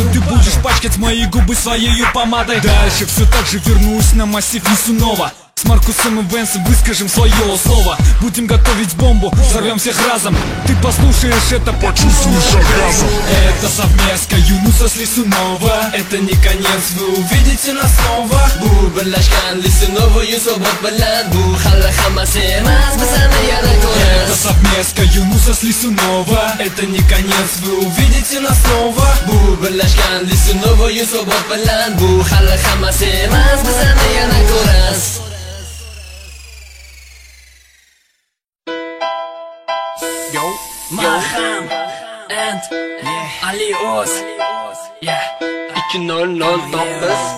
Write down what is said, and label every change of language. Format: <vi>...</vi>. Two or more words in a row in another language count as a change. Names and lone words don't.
<ru>Ты будешь пачкать мои губы своей помадой. Дальше все так же вернусь на массив Лисунова. С Маркусом и Венсом выскажем свое слово. Будем готовить бомбу, взорвем всех разом. Ты послушаешь это, почувствуешь оргазм. Это совместка Юнуса с Лисунова. Это не конец, вы увидите нас снова.</ru> <uz>Bu birlashgan Lisunova Yusobot bilan bu hali hammasi emas, bizani yana</uz> <ru>Это</ru> <uz>ko'rasiz.</uz> <ru>совместка Юнуса с Лисунова. Это не конец, вы увидите нас снова.</ru> <uz>Bu birlashgan Lisunova Yusobot bilan bu hali hammasi emas, bizani yana ko'rasiz.</uz> <en>Maham and Ali Oz 2009.</en>